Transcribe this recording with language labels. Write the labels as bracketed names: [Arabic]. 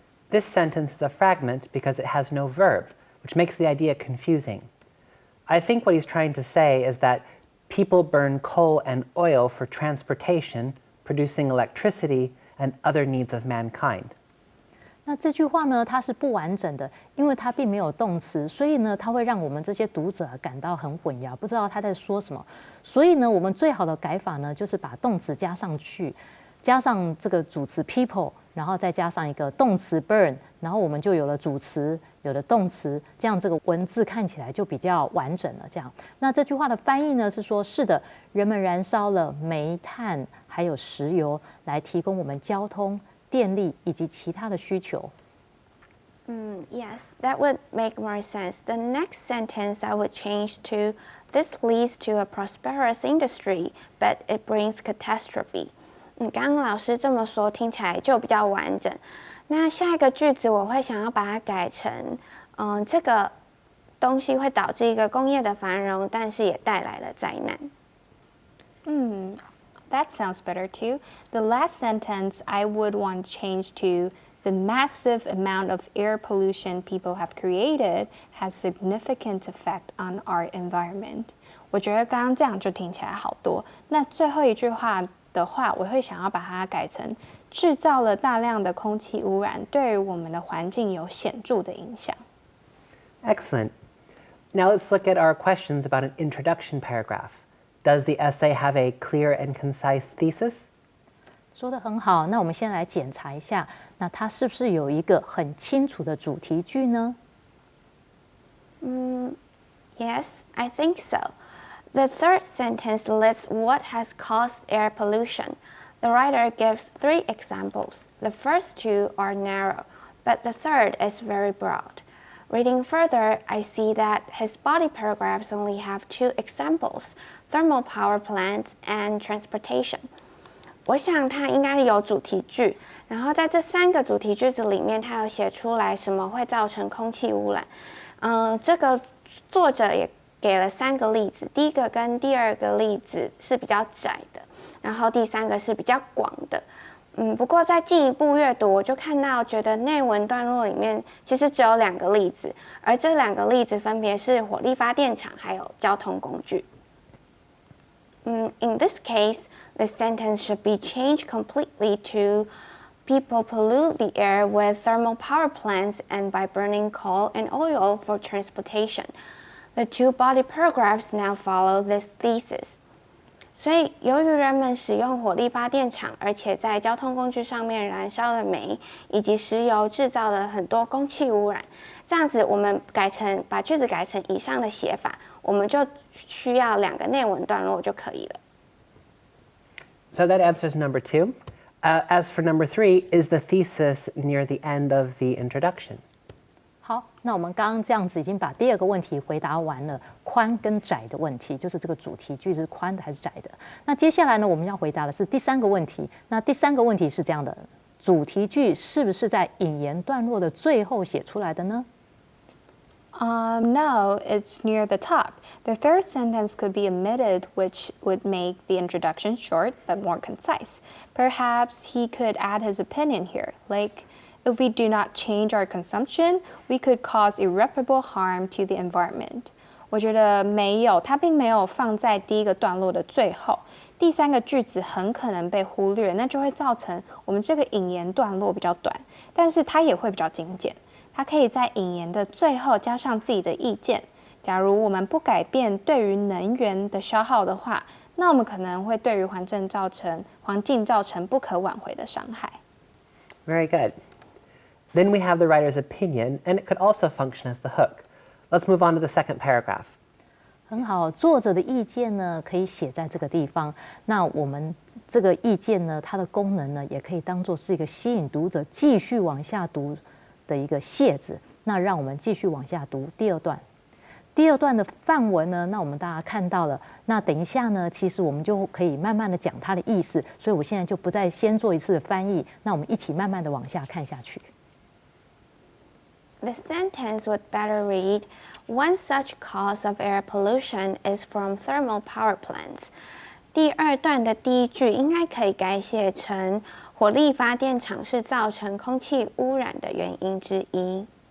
[English] This sentence is a fragment because it has no verb, which makes the idea confusing. I think what he's trying to say is that people burn coal and oil for transportation, producing electricity, and other needs of mankind. [Chinese] 那这句话呢，它是不完整的，因为它并没有动词，所以呢，它会让我们这些读者感到很混淆，不知道他在说什么。所以呢，我们最好的改法呢，就是把动词加上去，加上这个主词 people， 然后再加上一个动词 burn， 然后我们就有了主词，有了动词，这样这个文字看起来就比较完整了。这样，那这句话的翻译呢是说，是的，人们燃烧了煤炭还有石油来提供我们交通、电力以及其他的需求。 [English] Yes, that would make more sense. The next sentence I would change to, this leads to a prosperous industry, but it brings catastrophe. [Chinese] 刚刚老师这么说，听起来就比较完整。那下一个句子我会想要把它改成，这个东西会导致一个工业的繁荣，但是也带来了灾难。 [English] that sounds better too. The last sentence I would want to change to the massive amount of air pollution people have created has significant effect on our environment. [Chinese] 我觉得刚刚这样就听起来好多。那最后一句话的话，我会想要把它改成制造了大量的空气污染，对于我们的环境有显著的影响。 [English] Excellent. Now let's look at our questions about an introduction paragraph. Does the essay have a clear and concise thesis? [Chinese] 说得很好，那我们先来检查一下，那它是不是有一个很清楚的主题句呢？ [English] Yes, I think so. The third sentence lists what has caused air pollution. The writer gives 3 examples. The first 2 are narrow, but the third is very broad. Reading further, I see that his body paragraphs only have 2 examples, thermal power plants and transportation. [Chinese] 我想它应该有主题句，然后在这3个主题句子里面，它有写出来什么会造成空气污染。这个作者也给了3个例子，第一个跟第二个例子是比较窄的，然后第3个是比较广的。不过在进一步阅读，我就看到觉得内文段落里面其实只有2个例子，而这2个例子分别是火力发电厂还有交通工具。 [English] In this case, the sentence should be changed completely to people pollute the air with thermal power plants and by burning coal and oil for transportation. The 2 body paragraphs now follow this thesis. [Chinese] 所以，由于人们使用火力发电厂，而且在交通工具上面燃烧了煤以及石油，制造了很多空气污染。这样子，我们把句子改成以上的写法，我们就需要2个内文段落就可以了。 [English] So that answers number 2. As for number 3, is the thesis near the end of the introduction? [Chinese] 好，那我们刚刚这样子已经把第2个问题回答完了，宽跟窄的问题，就是这个主题句是宽的还是窄的。那接下来呢，我们要回答的是第3个问题。那第3个问题是这样的：主题句是不是在引言段落的最后写出来的呢？ [English] No, it's near the top. The third sentence could be omitted, which would make the introduction short but more concise. Perhaps he could add his opinion here, like, if we do not change our consumption, we could cause irreparable harm to the environment. [Chinese] 我觉得没有，它并没有放在第1个段落的最后。第3个句子很可能被忽略，那就会造成我们这个引言段落比较短，但是它也会比较精简。它可以在引言的最后加上自己的意见。假如我们不改变对于能源的消耗的话，那我们可能会对于环境造成不可挽回的伤害。 [English] Very good. Then we have the writer's opinion, and it could also function as the hook. Let's move on to the second paragraph. [Chinese] 很好，作者的意见呢可以写在这个地方。那我们这个意见呢，它的功能呢，也可以当做是一个吸引读者继续往下读的一个楔子。那让我们继续往下读第2段。第2段的范文呢，那我们大家看到了。那等一下呢，其实我们就可以慢慢的讲它的意思。所以我现在就不再先做一次的翻译。那我们一起慢慢的往下看下去。 [English] The sentence would better read, one such cause of air pollution is from thermal power plants. [Chinese] 第2段的第1句应该可以改写成火力发电厂是造成空气污染的原因之一。